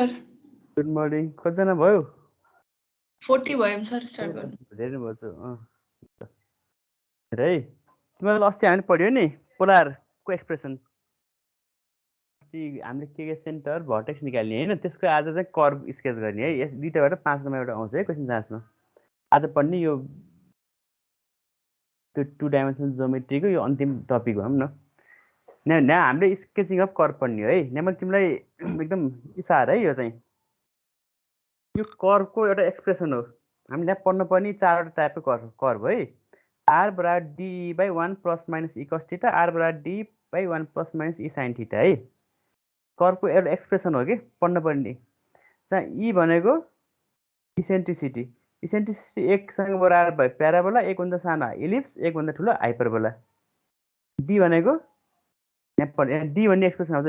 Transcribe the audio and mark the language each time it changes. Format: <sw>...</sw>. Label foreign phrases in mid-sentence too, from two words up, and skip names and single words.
<en>good morning</en> <ne>कतिजना भयो 40 भयो</ne> <en>sir start</en> <ne>गर्नु. धेरै भयो त है तिमीलाई अस्ति हामी पढ्यो नि</ne> <en>polarको expression</en> <ne>हामीले के</ne> <en>centre vertex</en> <ne>निकाल्ने होइन, त्यसको आज चाहिँ</ne> <en>curve sketch</en> <ne>गर्ने है। यस दुईटाबाट 5 नम्बर एउटा आउँछ है क्वेसन जाँचमा। आज पढ्ने यो त्यो 2</ne> <en>dimensional geometryको</en> <ne>यो अन्तिम टपिक भनौँ न। यहाँ हामीले</ne> <en>sketching of curve</en> <ne>पढ्ने हो है। यहाँ मैले तिमीलाई एकदम इसार है, यो चाहिँ यो कर्भको एउटा एक्सप्रेसन हो। हामीले यहाँ पढ्नुपर्ने 4वटा</ne> <en>typeको curve</en> <ne>है।</ne> <en>आर बराबर d by 1 plus minus e cos theta, आर बराबर d by 1 plus minus e sine theta है।</en> <ne>कर्भको एउटा एक्सप्रेसन हो कि पढ्नुपर्ने। जहाँ ई भनेको इसेन्ट्रिसिटी, इसेन्ट्रिसिटी 1 सँग बराबर भयो प्याराबोला, 1 भन्दा सानो इलिप्स, 1 भन्दा ठुलो हाइपरबोला। डी भनेको यहाँ डी भन्ने एक्सप्रेसन आउँछ।</ne>